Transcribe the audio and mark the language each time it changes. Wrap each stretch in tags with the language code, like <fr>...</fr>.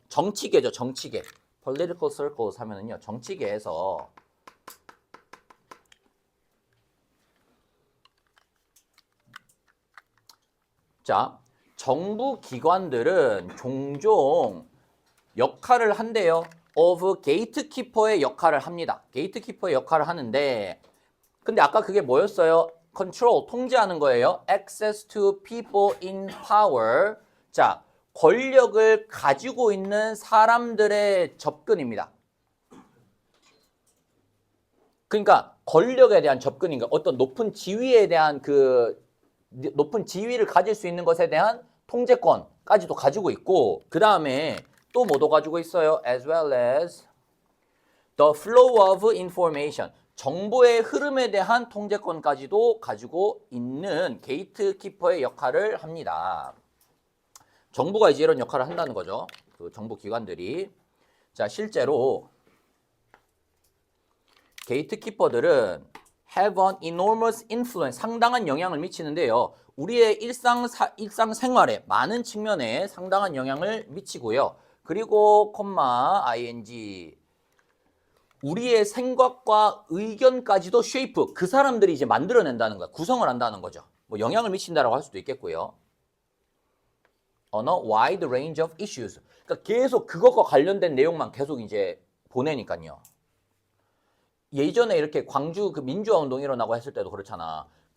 <ko>정치계죠, 정치계.</ko> <en>political circles</en> <ko>하면은요, 정치계에서 자, 정부 기관들은 종종 역할을 한대요. of gatekeeper의 역할을 합니다. gatekeeper의 역할을 하는데 근데 아까 그게 뭐였어요? control, 통제하는 거예요.</ko> <en>access to people in power.</en> <ko>자, 권력을 가지고 있는 사람들의 접근입니다. 그러니까 권력에 대한 접근인가 어떤 높은 지위에 대한 높은 지위를 가질 수 있는 것에 대한 통제권까지도 가지고 있고 그 다음에 또 뭐도 가지고 있어요?</ko> <en>as well as the flow of information.</en> <ko>정보의 흐름에 대한 통제권까지도 가지고 있는 게이트키퍼의 역할을 합니다. 정부가 이제 이런 역할을 한다는 거죠. 그 정부 기관들이. 자, 실제로 게이트키퍼들은</ko> <en>have an enormous influence,</en> <ko>상당한 영향을 미치는데요. 우리의 일상생활에 많은 측면에 상당한 영향을 미치고요. 그리고 ing 우리의 생각과 의견까지도 shape, 그 사람들이 이제 만들어낸다는 거야. 구성을 한다는 거죠. 뭐 영향을 미친다라고 할 수도 있겠고요.</ko> <en>On a wide range of issues.</en> <ko>그러니까 계속 그것과 관련된 내용만 계속 이제 보내니까요. 예전에 이렇게 광주 그 민주화 운동 일어나고 했을 때도 그렇잖아.</ko>